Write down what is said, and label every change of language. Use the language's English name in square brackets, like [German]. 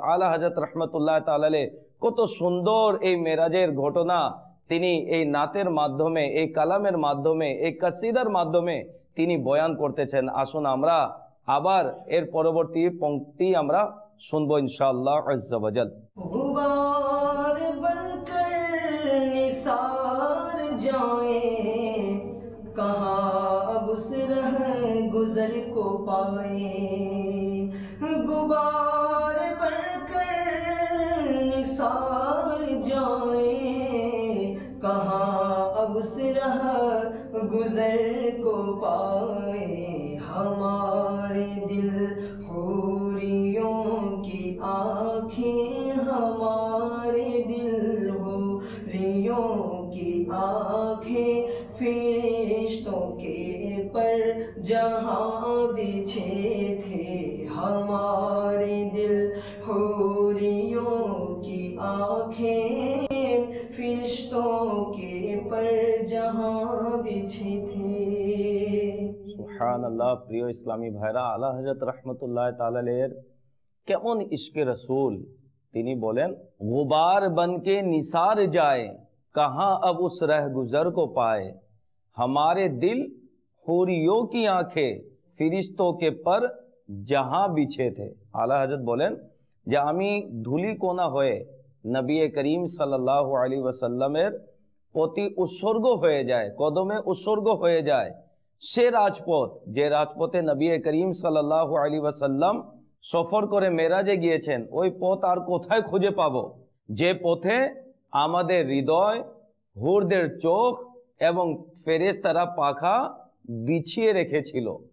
[Bangla] আলা হযরত রাহমাতুল্লাহ তাআলা আলাইহি কত সুন্দর এই মেরাজের ঘটনা তিনি এই নাতের মাধ্যমে, এই কালামের মাধ্যমে, এই কাসিদার মাধ্যমে তিনি বয়ান করতেছেন। আসুন আমরা আবার এর পরবর্তী পংক্তি আমরা শুনবো ইনশাআল্লাহ আজ্জা ওয়া জাল। [Hindi] गुबार बनकर निसार जाए, कहाँ अब उस रह गुजर को पाए। गुबार बनकर निसार जाए, कहाँ अब उस रह गुजर को पाए। हमारे दिल हूरियों की आँखें, हमारे दिल हूरियों की आँखें। फरिश्तों के पर जहाँ बिछे थे, हमारे दिल हूरियों की आँखें। फरिश्तों के पर जहाँ बिछे थे। [Bangla] সুবহানাল্লাহ। প্রিয় ইসলামী ভাইরা, আলা হযরত রাহমাতুল্লাহ তাআলা আলাইহির কেমন ইশকে রসুল। তিনি বলেন, গুবার বনকে নিসার যায়, [Hindi] कहाँ अब उस रह गुजर को पाए। हमारे दिल हुरियों की आंखें, ফিরিশতों के पर जहाँ बिछे थे। [Bangla] আলা হযরত বলেন যে আমি ধুলি কোনা হয়ে নবী করিম সাল্লাল্লাহু আলাইহি ওয়াসাল্লামের প্রতি উৎসর্গ হয়ে যায়, কদমে উৎসর্গ হয়ে যায় সে রাজপথ, যে রাজপথে নবী করিম সাল্লাল্লাহু আলাইহি ওয়াসাল্লাম সফর করে মেরাজে গিয়েছেন, ওই পথ আর কোথায় খুঁজে পাবো যে পথে আমাদের হৃদয়, হুরদের চোখ এবং ফেরেশতারা পাখা বিছিয়ে রেখেছিল।